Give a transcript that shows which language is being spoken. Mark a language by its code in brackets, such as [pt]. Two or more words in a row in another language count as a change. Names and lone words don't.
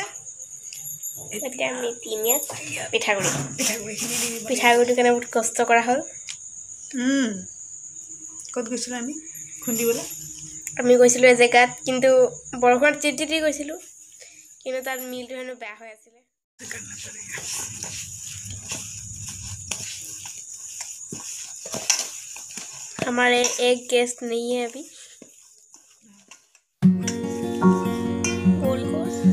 [as] এতিয়া আমি তিনিয়াত পিঠাগুড়ি পিঠাগুড়িখিনি দি দিব পিঠাগুড়িটোৰ কাৰণে বহুত কষ্ট কৰা হ'ল ক'ত গৈছিলোঁ আমি খুন্দিবলৈ আমি গৈছিলোঁ এজেগাত কিন্তু বৰষুণত তিতি গৈছিলোঁ কিন্তু তাত মিলটো হেনো বেয়া হৈ আছিলে [hi] हमारे एक गेस्ट नहीं है अभी गोल गोल